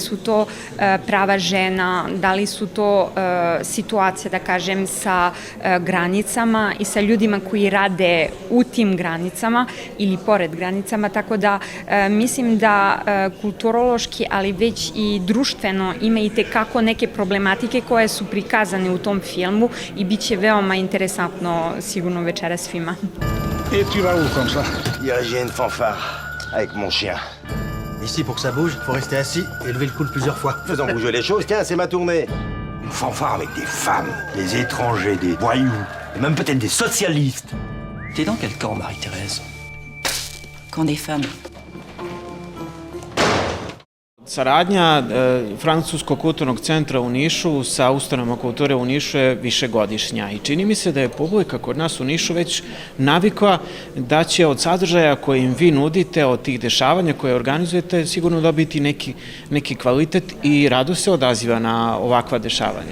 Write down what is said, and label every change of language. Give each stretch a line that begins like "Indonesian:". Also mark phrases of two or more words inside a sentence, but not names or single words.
Serbian: su to prava žena, da li su to situacije, da kažem, sa granicama i sa ljudima koji rade u tim granicama ili pored granicama, tako da mislim da kulturološki, ali već i društveno ima i tekako neke problematike koje su prikazane u tom filmu i bit će veoma interesantno sigurno večera svima.
French: Et tu vas où comme ça? Diriger une fanfare avec mon chien. Ici, pour que ça bouge, faut rester assis et lever le coude plusieurs fois. Faisons bouger les choses, tiens, c'est ma tournée. Une fanfare avec des femmes, des étrangers, des voyous, et même peut-être des socialistes. T'es dans quel camp, Marie-Thérèse? Camp des femmes.
Serbian: Saradnja Francuskog kulturnog centra u Nišu sa ustanovama kulture u Nišu je višegodišnja i čini mi se da je publika kod nas u Nišu već navikla da će od sadržaja koje im vi nudite, od tih dešavanja koje organizujete, sigurno dobiti neki kvalitet i rado se odaziva na ovakva dešavanja.